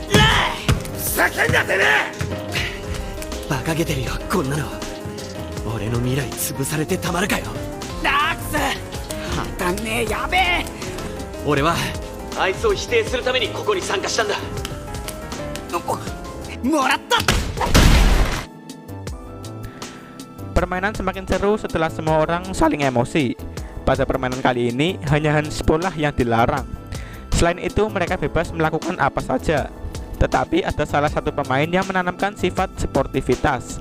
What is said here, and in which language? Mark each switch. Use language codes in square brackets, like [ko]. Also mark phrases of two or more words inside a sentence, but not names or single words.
[ja] ふざけんなてめえ。馬鹿げてるよこんなの。俺の未来潰されてたまるかよ。ダークス当たんねえ。やべえ。俺はあいつを否定するためにここに参加したんだ。もらった。 [id] Permainan semakin seru setelah semua orang saling emosi. Pada permainan kali ini hanya handball yang dilarang. Selain itu mereka bebas melakukan apa saja. Tetapi ada salah satu pemain yang menanamkan sifat sportivitas.